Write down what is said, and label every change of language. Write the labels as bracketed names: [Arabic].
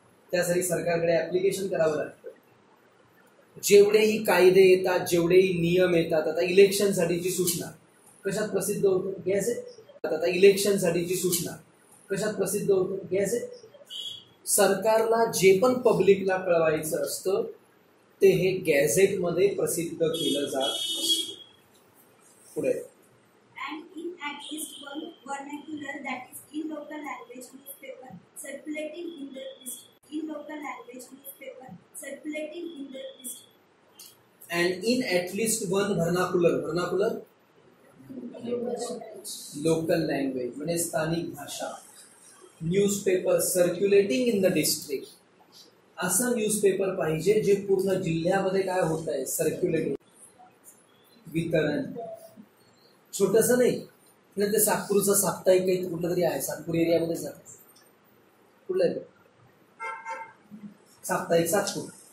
[Marathi] त्यासाठी सरकारकडे ऍप्लिकेशन करावं लागतं. जेवढेही कायदे येतात, जेवढेही नियम येतात, आता इलेक्शनसाठीची सूचना कशात प्रसिद्ध होतं? गॅझेट. आता इलेक्शनसाठीची सूचना कशात प्रसिद्ध होतं? गॅझेट. सरकारला जे पण पब्लिकला कळवायचं असतं ते हे गॅझेटमध्ये प्रसिद्ध केलं जात असतं. पुढे [English] And in at least one vernacular, that is in local language newspaper circulating in the district. In local language newspaper circulating in the district. And in at least one vernacular. Vernacular local language [Marathi] म्हणजे स्थानिक भाषा. [English] Newspaper circulating in the district. [Marathi] असं newspaper पाहिजे जे पूर्ण जिल्ह्यामध्ये काय होत आहे, सर्क्युलेटिंग, वितरण. छोटस नाही. ते सातपूरचं साप्ताहिक काही कुठलं तरी आहे, सातपूर एरियामध्ये जात. कुठलं आहे साप्ताहिक? सातपूर.